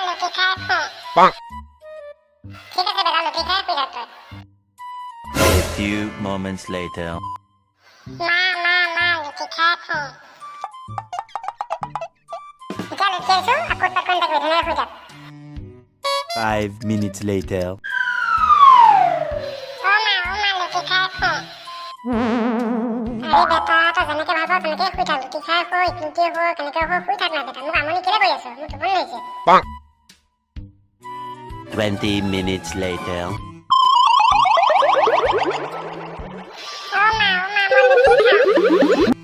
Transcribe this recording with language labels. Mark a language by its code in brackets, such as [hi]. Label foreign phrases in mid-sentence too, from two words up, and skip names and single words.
[as] খাই খো bonk. ঠিক আছে বেটা লুটি খাই শুই থাক তই [en] A few moments later. [as] মা লুটি খাই খো এতিয়া লুটি আছো আকৌ তাকন তাক ধুনীয়া শুই থাক [en] 5 minutes later. [as] মা লুটি খাই খো আরে বেটা তই যেনেকে ভাব তেনেকে শুই থাক লুটি খাই শুই কিন্তু কেনেকে শুই থাক না বেটা মোক আমনি কেলে কৰি আছ মোৰ টোপনি লাগিছে [en] 20 minutes later. [as] মা মই লুটি খাওঁ